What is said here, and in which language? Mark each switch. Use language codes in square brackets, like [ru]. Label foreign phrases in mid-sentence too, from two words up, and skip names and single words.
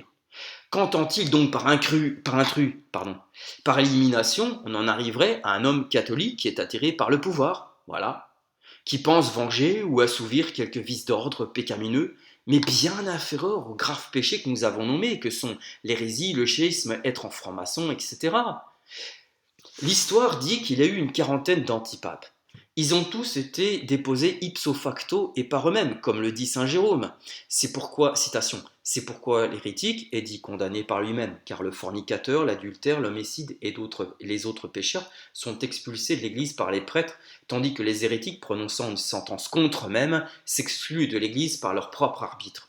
[fr] Qu'entend-il donc par intrus? Par élimination, on en arriverait à un homme catholique qui est attiré par le pouvoir, voilà, qui pense venger ou assouvir quelques vices d'ordre pécamineux, mais bien inférieurs aux graves péchés que nous avons nommés, que sont l'hérésie, le schisme, être en franc-maçon, etc. L'histoire dit qu'il y a eu une quarantaine d'antipapes. Ils ont tous été déposés [la] ipso facto [fr] et par eux-mêmes, comme le dit saint Jérôme. C'est pourquoi, citation, c'est pourquoi l'hérétique est dit condamné par lui-même, car le fornicateur, l'adultère, l'homicide et les autres pécheurs sont expulsés de l'Église par les prêtres, tandis que les hérétiques, prononçant une sentence contre eux-mêmes, s'excluent de l'Église par leur propre arbitre.